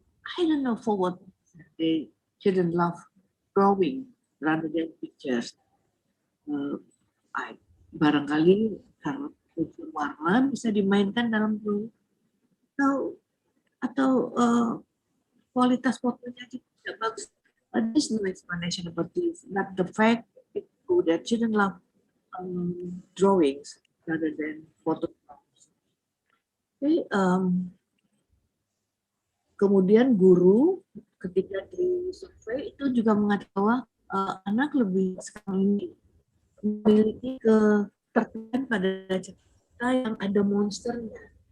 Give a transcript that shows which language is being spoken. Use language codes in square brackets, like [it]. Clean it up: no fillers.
[en] I don't know for what the children love drawing rather than pictures. [id] Barangkali karena warna bisa dimainkan dalam atau kualitas fotonya tidak bagus. [en] There's no explanation about this. But the fact that children love drawings rather than photographs. [id] Okay, kemudian guru ketika di survei itu juga mengatakan bahwa anak lebih sekali memiliki ketertarikan pada cerita cerita yang ada monsternya.